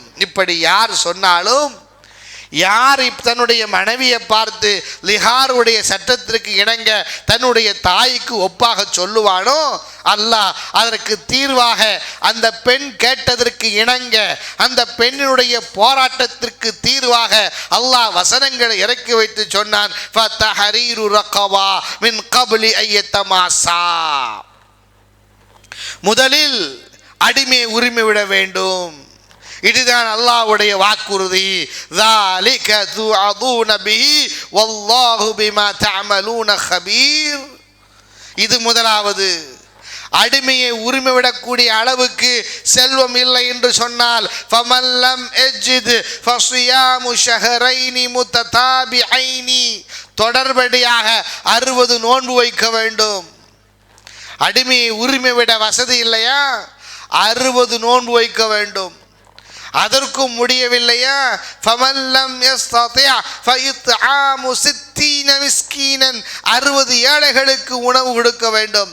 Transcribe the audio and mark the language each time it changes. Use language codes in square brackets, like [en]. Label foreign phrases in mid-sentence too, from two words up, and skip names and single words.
[ta] இப்படி யார் சொன்னாலும், யார் தன்னுடைய மனைவியை பார்த்து லிஹாருடைய சட்டத்திற்கு இணங்க தன்னுடைய தாய்க்கு ஒப்பாக சொல்லுவானோ, அல்லாஹ் அதற்கு தீர்வாக அந்த பெண் கேட்டதற்கு இணங்க அந்த பெண்ணினுடைய போராட்டத்திற்கு தீர்வாக அல்லாஹ் வசனங்களை இறக்கி வைத்து சொன்னான், [ar] فتحرير رقبة من قبل أن يتماسا. [ta] முதலில் அடிமையை உரிமை விட வேண்டும். இதுதான் அல்லாஹ்வுடைய வாக்குறுதி. [ar] ذَلِكَ تُوعَظُونَ بِهِ وَاللَّهُ بِمَا تَعْمَلُونَ خَبِيرٌ. [ta] இது முதலாவது. அடிமையை உரிமை விடக்கூடிய அளவுக்கு செல்வம் இல்லை என்று சொன்னால், [ar] فَمَنْ لَمْ يَجِدْ فَصِيَامُ شَهْرَيْنِ مُتَتَابِعَيْنِ, [ta] தொடர்படியாக 60 நோன்பு வைக்க வேண்டும். அடிமையை உரிமை விட வசதி இல்லையா, 60 நோன்பு வைக்க வேண்டும். அதற்கும் முடியவில்லையா, [ar] فمن لم يستطع فإطعام 60 مسكينا, [ta] 60 ஏழைகளுக்கு உணவு கொடுக்க வேண்டும்.